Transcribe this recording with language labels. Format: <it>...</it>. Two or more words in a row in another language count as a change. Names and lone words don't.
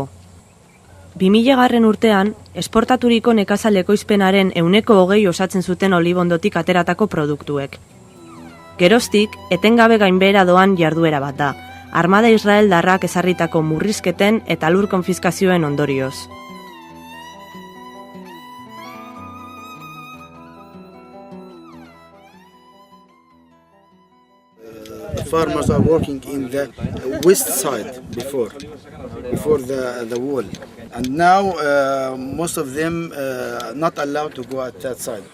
<eu>2000 urtean, esportaturiko nekazal ekoizpenaren 20% osatzen zuten olibondotik ateratako produktuek. Geroztik, etengabe gainbehera doan jarduera bat da, armada israeldarrak ezarritako murrizketen eta lur konfiskazioen ondorioz.</eu> <en>The farmers are working in the west side before the wall, and now most of them not allowed to go at that side.</en>